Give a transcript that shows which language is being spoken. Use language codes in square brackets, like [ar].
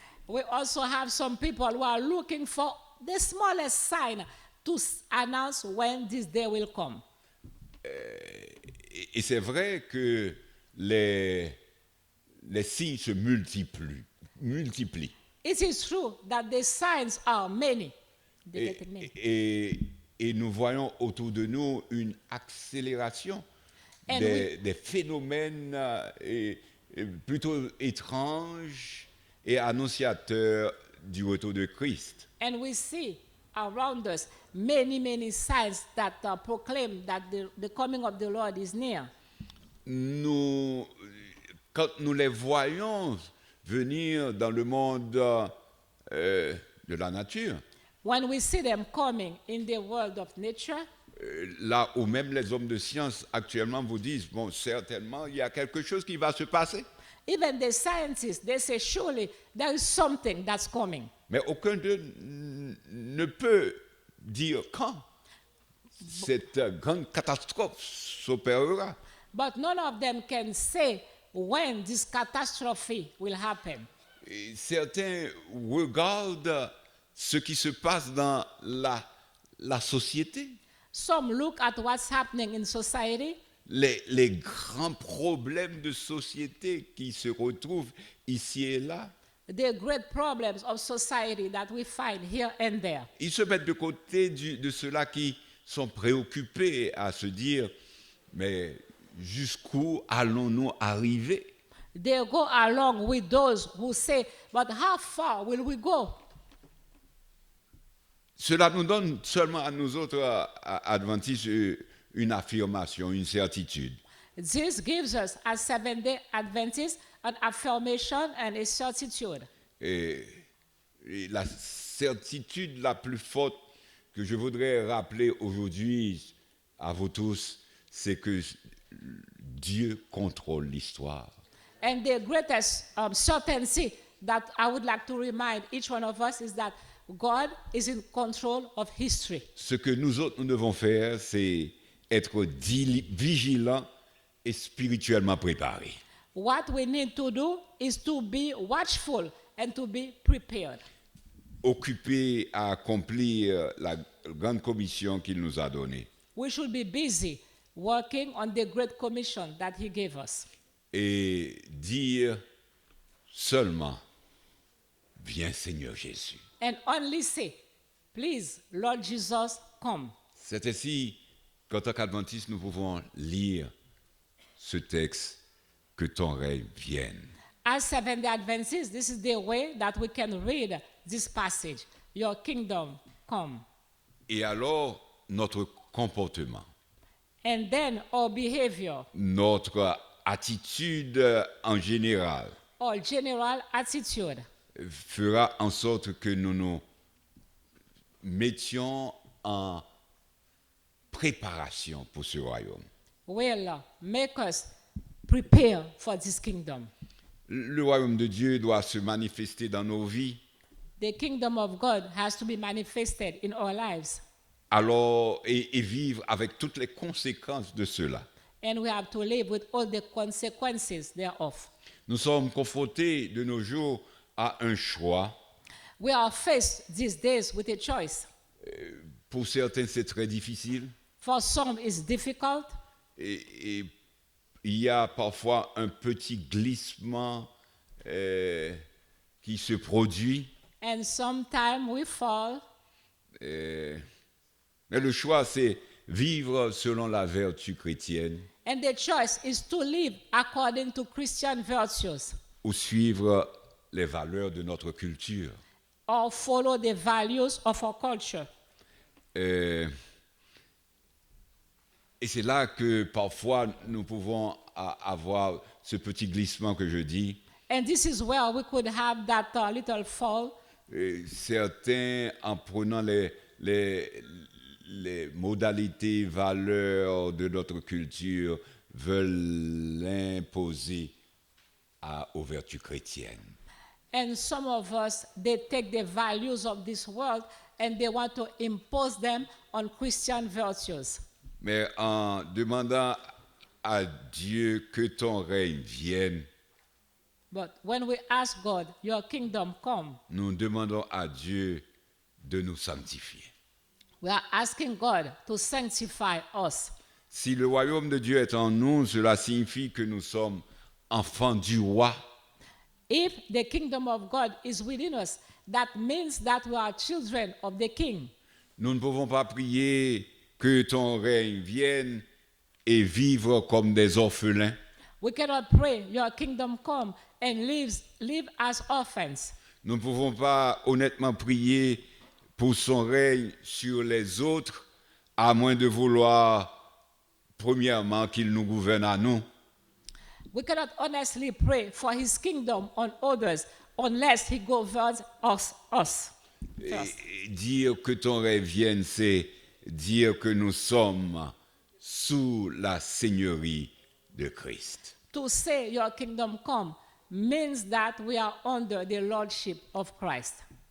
[en] We also have some people who are looking for the smallest sign to announce when this day will come. [fr] Et c'est vrai que les signes se multiplient. [en] It is true that the signs are many. They get many. [fr] Et nous voyons autour de nous une accélération [en] And [fr] des phénomènes plutôt étranges et annonciateurs du retour de Christ. [en] And we see around us many, many signs that proclaim that the coming of the Lord is near. [fr] Quand nous les voyons venir dans le monde de la nature, [en] When we see them coming in the world of nature, [fr] là où même les hommes de science actuellement vous disent, bon, certainement, il y a quelque chose qui va se passer. [en] even the scientists, they say, surely there is something that's coming. [fr] Mais aucun d'eux ne peut dire quand cette grande catastrophe s'opérera. [en] But none of them can say when this catastrophe will happen. [fr] Et certains regardent ce qui se passe dans la société, [en] Some look at what's happening in society, [fr] les grands problèmes de société qui se retrouvent ici et là. [en] the great problems of society that we find here and there. [fr] Ils se mettent de côté de ceux-là qui sont préoccupés à se dire, mais jusqu'où allons-nous arriver? [en] They go along with those who say, but how far will we go? [fr] Cela nous donne seulement à nous autres adventistes une affirmation, une certitude. [en] This gives us, as Seventh-day Adventists, an affirmation and a certitude. [fr] Et la certitude la plus forte que je voudrais rappeler aujourd'hui à vous tous, c'est que Dieu contrôle l'histoire. [en] And the greatest certainty that I would like to remind each one of us is that God is in control of history. [fr] Ce que nous autres, nous devons faire, c'est être vigilants et spirituellement préparés. [en] What we need to do is to be watchful and to be prepared. [fr] Occupés à accomplir la grande commission qu'il nous a donnée. [en] We should be busy working on the great commission that He gave us. [fr] Et dire seulement, viens Seigneur Jésus. [en] And only say, please, Lord Jesus, come. [fr] C'est ainsi qu'en tant qu'adventistes, nous pouvons lire ce texte, que ton règne vienne. [en] As Seventh-day Adventists, this is the way that we can read this passage. Your kingdom come. [fr] Et alors, notre comportement, [en] And then our behavior, [fr] notre attitude en général, [en] our general attitude, [fr] fera en sorte que nous nous mettions en préparation pour ce royaume. [en] will make us prepare for this kingdom. [fr] Le royaume de Dieu doit se manifester dans nos vies. [en] The kingdom of God has to be manifested in our lives. [fr] Alors, et vivre avec toutes les conséquences de cela. [en] And we have to live with all the consequences thereof. [fr] Nous sommes confrontés de nos jours à un choix. [en] We are faced these days with a choice. [fr] Pour certains, c'est très difficile. [en] For some, it's difficult. [fr] Et il y a parfois un petit glissement qui se produit. [en] And sometimes we fall. [fr] Mais le choix, c'est vivre selon la vertu chrétienne [en] And the choice is to live according to Christian virtues [fr] ou suivre les valeurs de notre culture. [en] or follow the values of our culture. [fr] Et c'est là que parfois nous pouvons avoir ce petit glissement que je dis. [en] And this is where we could have that little fall. [fr] Et certains, en prenant les modalités, valeurs de notre culture, veulent l'imposer aux vertus chrétiennes. [en] And some of us, they take the values of this world and they want to impose them on Christian virtues. [fr] Mais en demandant à Dieu que ton règne vienne, [en] But when we ask God, your kingdom come, [fr] nous demandons à Dieu de nous sanctifier. [en] we are asking God to sanctify us. [fr] Si le royaume de Dieu est en nous, cela signifie que nous sommes enfants du roi. [en] If the kingdom of God is within us, that means that we are children of the king. [fr] Nous ne pouvons pas prier que ton règne vienne et vivre comme des orphelins. [en] We cannot pray, your kingdom come, and live as orphans. [fr] Nous ne pouvons pas honnêtement prier pour son règne sur les autres, à moins de vouloir, premièrement, qu'il nous gouverne à nous. [en] We cannot honestly pray for his kingdom on others unless he governs us first. [fr] Et dire que ton règne vienne, c'est dire que nous sommes sous la seigneurie de Christ. [en] To say your kingdom come means that we are under the lordship of Christ.